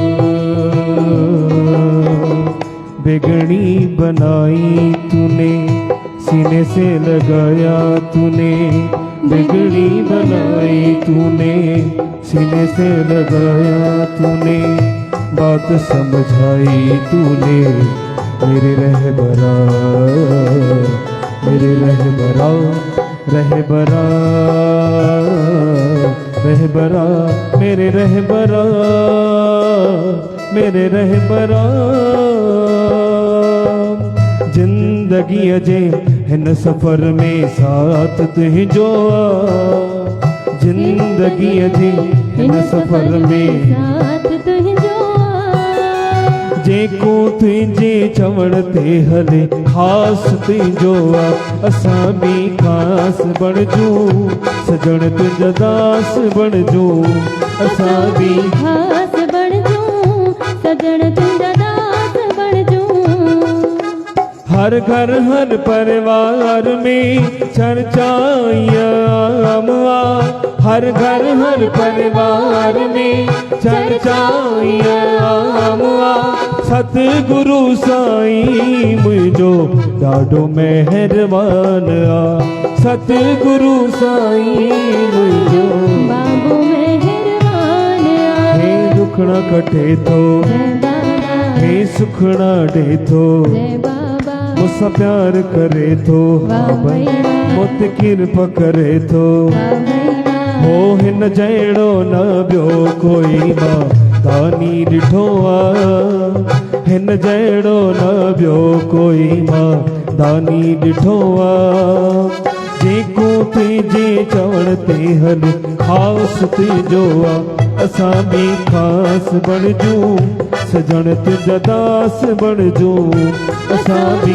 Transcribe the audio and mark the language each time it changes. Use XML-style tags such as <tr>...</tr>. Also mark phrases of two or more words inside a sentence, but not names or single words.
<hi>बिगड़ी बनाई तूने, सीने से लगाया तूने। बिगड़ी बनाई तूने, सीने से लगाया तूने। बात समझाई तूने मेरे रहबरा, मेरे रहबरा, रहबरा, रहबरा, मेरे रहबरा, मेरे रहबरा।</hi> <sd>जिंदगी अजे हिन सफर में साथ तुझो आ। जिंदगी अजे हिन सफर में साथ तुझो जेको तुझे चवण ते हले खास तुझो आ। असां भी खास बणजूं, सजण तुझा दास बणजूं। असां भी खास बणजूं, सजण तुझा दास हर घर हर परिवार में चर्चाइयाम हर घर हर परिवार में चर्चाइयाम सतगुरु साईं मुझो ॾाढो महिरबान सतगुरु साईं मुझो बाबू मेहरबान हे दुखड़ा कटे थो</sd> <hi>जय बाबा</hi> <sd>हे सुखड़ा डे थो</sd> <hi>जय बाबा</hi> <sd>मुसा प्यार करे थो</sd> <hi>वाह भई वाह</hi> <sd>मुत कृपा करे थो</sd> <hi>वाह भई वाह</hi> <sd>हो हिन जहिड़ो न ॿियो कोई मां दानी ॾिठो हिन जहिड़ो न ॿियो कोई मां दानी ॾिठो जेको तुंहिंजे चवण ते हल ख़ासि तुंहिंजो असां बि ख़ासि बणिजूं सजण तुंहिंजा दास बणिजूं असां बि</sd>